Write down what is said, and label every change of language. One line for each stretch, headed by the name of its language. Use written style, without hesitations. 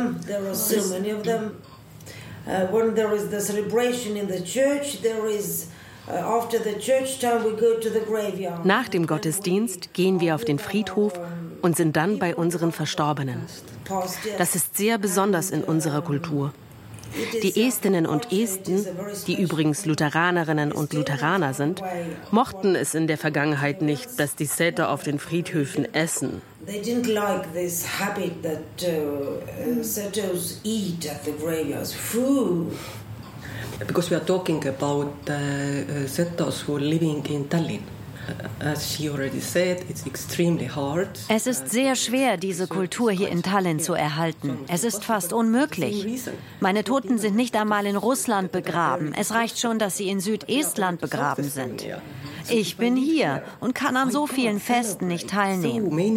English: When there is the celebration in the church, there is after the church time we go to the graveyard.
German: Nach dem Gottesdienst gehen wir auf den Friedhof und sind dann bei unseren Verstorbenen. Das ist sehr besonders in unserer Kultur. Die Estinnen und Esten, die übrigens Lutheranerinnen und Lutheraner sind, mochten es in der Vergangenheit nicht, dass die Seto auf den Friedhöfen essen.
English: They didn't like this habit that Setos eat at the graveyards. Food. Because we are talking about Setos who are living in Tallinn. As she already said, it's extremely hard.
German: Es ist sehr schwer, diese Kultur hier in Tallinn zu erhalten. Es ist fast unmöglich. Meine Toten sind nicht einmal in Russland begraben. Es reicht schon, dass sie in Südestland begraben sind. Ich bin hier und kann an so vielen Festen nicht teilnehmen.